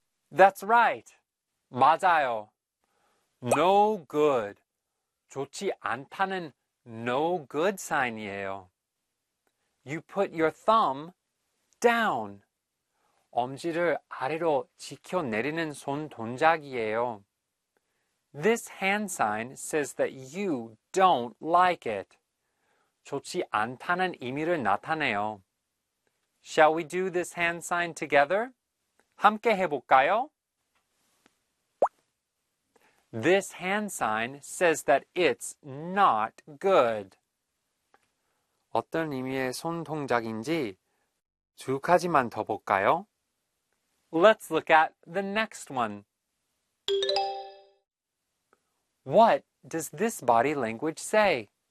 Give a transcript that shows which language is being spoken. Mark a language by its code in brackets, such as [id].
[en] That's right. [ko] 맞아요. [en] No good. [ko] 좋지 않다는 no good 사인이에요. [en] You put your thumb down. [ko] 엄지를 아래로 지켜 내리는 손 동작이에요. [en] This hand sign says that you don't like it. [ko] 좋지 않다는 의미를 나타내요. [en] Shall we do this hand sign together? [ko] 함께 해볼까요? [en] This hand sign says that it's not good. [ko] 어떤 의미의 손 동작인지 두 가지만 더 볼까요? [en] Let's look at the next one. What does this body language say?